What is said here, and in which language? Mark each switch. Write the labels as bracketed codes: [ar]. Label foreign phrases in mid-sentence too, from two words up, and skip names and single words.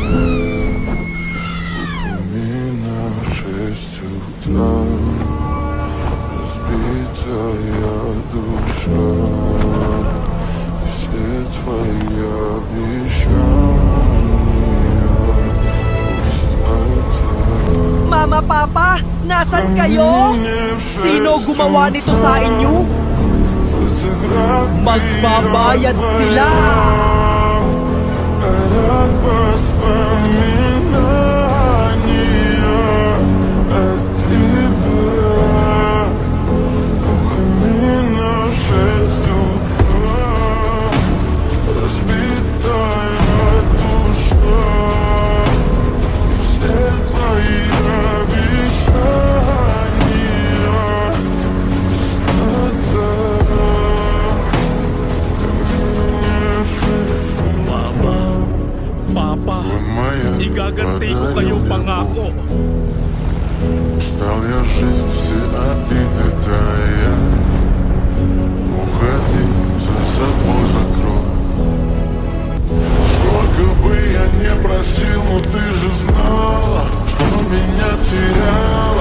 [ru] Упоминаю 6 утра, разбитая душа, все твои обещания пустота. [tl] Mama, Papa, nasan kayo? Sino gumawa nito sa inyo? Magbabayad sila! [ru] Горят воспоминания о тебе. Упоминаю 6 утра, разбитая душа, все твои обещания пустота. [tl] Papa, [ru] Моя [tl] igaganti ko kayo pangako. [ru] Устал я жить, все обиды тая. Уходи, за собой закрой. Сколько бы я не просил, но ты же знала, что меня теряла.